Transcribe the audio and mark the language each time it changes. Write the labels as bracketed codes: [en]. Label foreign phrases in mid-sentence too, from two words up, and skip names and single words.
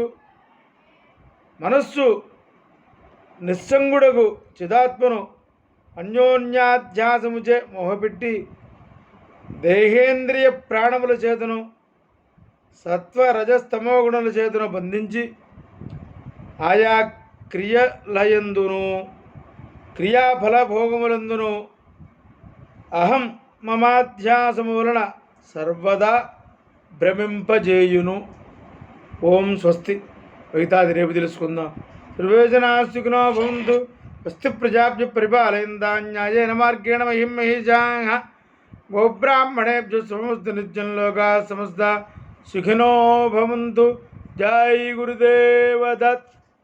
[te] మనస్సు నిస్సంగుడగు చిదాత్మను అన్యోన్యాధ్యాసముచే మోహపెట్టి దేహేంద్రియ ప్రాణముల చేతను, సత్వ రజస్తమో గుణముల చేతను బంధించి ఆయా క్రియలయందును, క్రియాఫల భోగములందును అహం మమాధ్యాసము వలన సర్వదా భ్రమింపజేయును. [sa] ఓం స్వస్తి. [te] మిగతాది రేపు తెలుసుకుందాం. [sa] సర్వేజనాసుఖినో భవంతు. స్వస్తి ప్రజాభ్య పరిపాలయంతాం న్యాయేన మార్గేణ మహిం మహిషాః. గోబ్రాహ్మణేభ్యో సమస్త నిత్యం లోకాః సమస్తా సుఖినో భవంతు. జై గురుదేవ దత్.